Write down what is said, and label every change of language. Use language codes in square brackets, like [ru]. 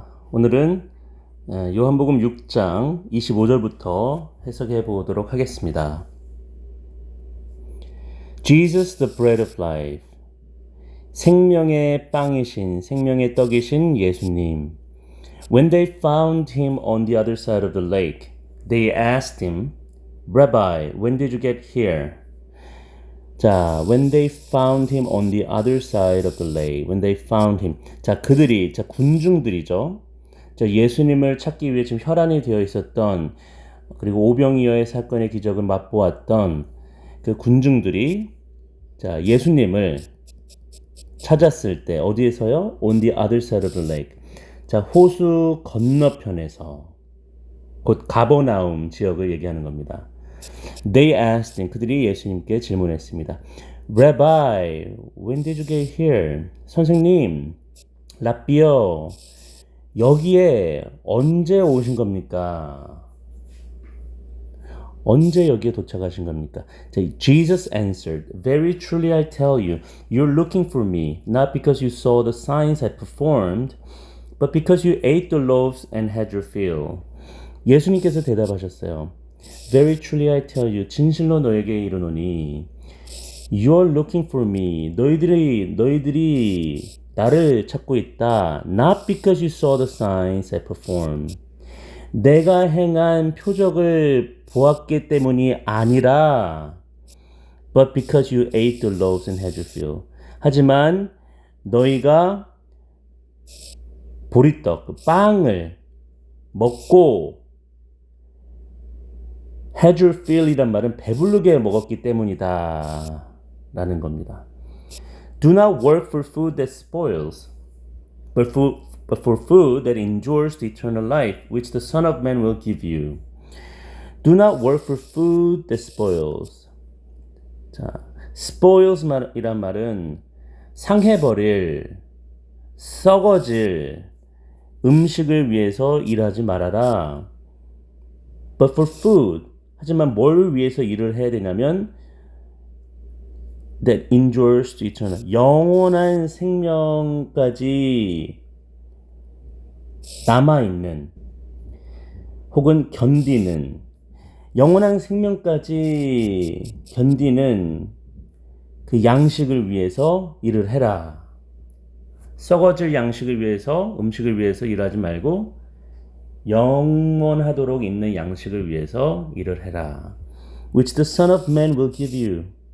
[ko] 오늘은 요한복음 6장 25절부터 해석해 보도록 하겠습니다. [en] Jesus, the bread of life. [ko] 생명의 빵이신, 생명의 떡이신 예수님. [en] When they found him on the other side of the lake, they asked him, Rabbi, when did you get here? 자, when they found him on the other side of the lake, when they found him. [ko] 자, 그들이, 군중들이죠. 자, 예수님을 찾기 위해 지금 혈안이 되어 있었던, 그리고 오병이어의 사건의 기적을 맛보았던 그 군중들이, 자, 예수님을 찾았을 때, 어디에서요? [en] On the other side of the lake. [ko] 자, 호수 건너편에서, 곧 가버나움 지역을 얘기하는 겁니다. [en] They asked him, [ko] 그들이 예수님께 질문했습니다. [en] Rabbi, when did you get here? [ko] 선생님, 라비어, 여기에 언제 오신 겁니까? 언제 여기에 도착하신 겁니까? [en] Jesus answered, Very truly I tell you, you're looking for me, not because you saw the signs I performed, but because you ate the loaves and had your fill. [ko] 예수님께서 대답하셨어요. [en] Very truly I tell you, [ko] 진실로 너에게 이르노니, [en] You're looking for me. [ko] 너희들이 나를 찾고 있다. [en] Not because you saw the signs I performed. [ko] 내가 행한 표적을 보았기 때문이 아니라, [en] but because you ate the loaves and had your fill. [ko] 하지만 너희가 보리떡, 빵을 먹고 [en] had your fill [ko] 이란 말은 배부르게 먹었기 때문이다 라는 겁니다. [en] Do not work for food that spoils, but for food that endures to eternal life, which the Son of Man will give you. Do not work for food that spoils. [ko] 자, spoils 이란 말은 상해버릴, 썩어질 음식을 위해서 일하지 말아라. [en] But for food, [ko] 하지만 뭘 위해서 일을 해야 되냐면 [en] that endures to eternal, [ko] 영원한 생명까지 남아있는 혹은 견디는, 영원한 생명까지 견디는 그 양식을 위해서 일을 해라. 썩어질 양식을 위해서, 음식을 위해서 일하지 말고 영원하도록 있는 양식을 위해서 일을 해라. [en] Which the Son of Man will give you.